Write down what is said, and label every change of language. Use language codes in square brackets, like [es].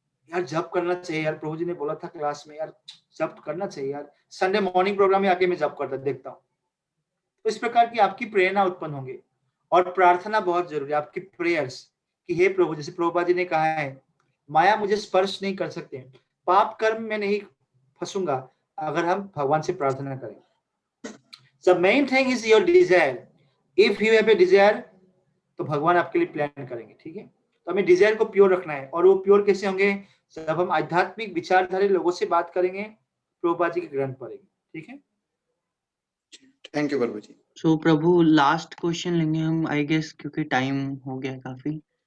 [hi] यार जब करना चाहिए यार, प्रभु जी ने बोला था क्लास में यार जब करना चाहिए यार, संडे मॉर्निंग प्रोग्राम में आके मैं जब करता देखता हूँ। तो इस प्रकार की आपकी प्रेरणा उत्पन्न होंगे। और प्रार्थना बहुत जरूरी है, आपकी प्रेयर्स कि हे प्रभु, जैसे प्रभुपाद जी ने कहा है माया मुझे स्पर्श नहीं कर सकते, पाप कर्म में नहीं फंसूंगा अगर हम भगवान से प्रार्थना करें। [en] The main thing is your desire. If you have a desire, [hi] तो भगवान आपके लिए प्लान करेंगे, ठीक है। तो हमें डिजायर को प्योर रखना है, और वो प्योर कैसे होंगे, जब हम आध्यात्मिक विचारधारी लोगों से बात करेंगे, प्रभुपाद जी के ग्रंथ पढ़ेंगे, ठीक है। Thank you Prabhu ji. So Prabhu last question लेंगे हम, [en] I guess, [hi] क्योंकि टाइम हो गया काफी।